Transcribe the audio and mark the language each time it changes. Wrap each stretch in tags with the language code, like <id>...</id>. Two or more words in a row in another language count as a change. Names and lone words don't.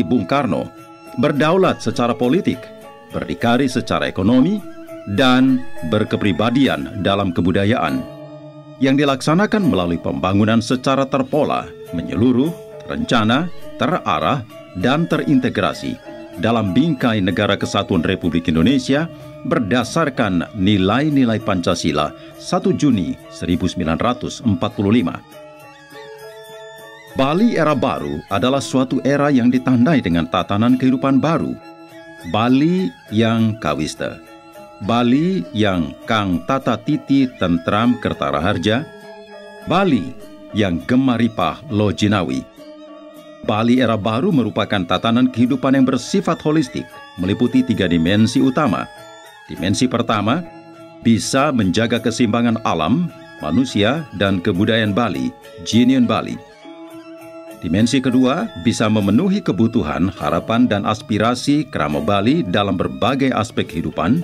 <id>Bung Karno, berdaulat secara politik, berdikari secara ekonomi, dan berkepribadian dalam kebudayaan, yang dilaksanakan melalui pembangunan secara terpola, menyeluruh, terencana, terarah, dan terintegrasi dalam bingkai Negara Kesatuan Republik Indonesia berdasarkan nilai-nilai Pancasila 1 Juni 1945. Bali era baru adalah suatu era yang ditandai dengan tatanan kehidupan baru. Bali yang kawista, Bali yang</id> <jv>kang tata titi tentram kertaraharja,</jv> <id>Bali yang</id> <jv>gemaripah lo jinawi.</jv> <id>Bali era baru merupakan tatanan kehidupan yang bersifat holistik, meliputi 3 dimensi utama. Dimensi pertama, bisa menjaga keseimbangan alam, manusia, dan kebudayaan Bali, Jinian Bali. Dimensi kedua, bisa memenuhi kebutuhan, harapan, dan aspirasi kerama Bali dalam berbagai aspek kehidupan.</id>